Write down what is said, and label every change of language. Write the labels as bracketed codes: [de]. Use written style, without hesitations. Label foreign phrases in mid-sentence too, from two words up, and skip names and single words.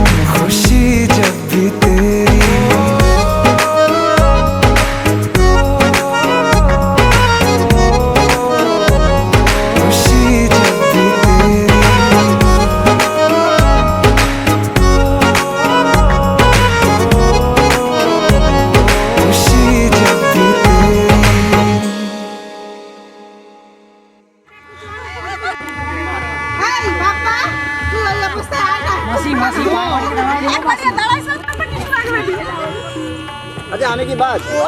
[hi] खुशी जब भी तेरी। खुशी जब भी तेरी। खुशी जब भी तेरी। [id] Hei, Bapak, lu ya pasti ada. Masih mau. Dia tahu apa nih lagi. [hi] अच्छा आने की बात